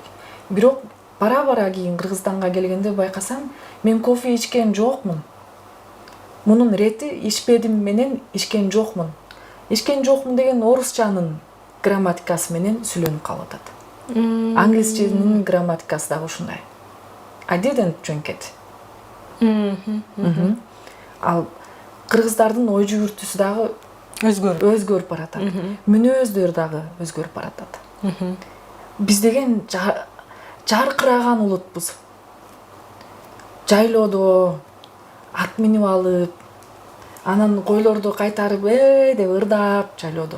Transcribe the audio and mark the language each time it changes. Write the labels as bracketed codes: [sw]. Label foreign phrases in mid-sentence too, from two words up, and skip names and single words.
[ky] Бирок бара-бара кийин Кыргызстанга келгенде байкасам, мен кофе ичкен жокмун. Мунун рети ичпедим менен ичкен жокмун. Ичкен жокмун деген орусчанын грамматикасы менен сүйлөнүп калып атат. Англисченин грамматикасы дагы ушундай. [en] I didn't drink it. [ky] Ал кыргыздардын ой жүгүртүүсү дагы өзгөрүп баратат. Мүнөздөр дагы өзгөрүп баратат. Биз деген жаркыраган улутпуз. Жайлоодо ат минип алып, анан койлорду кайтарып деп ырдап жайлоодо.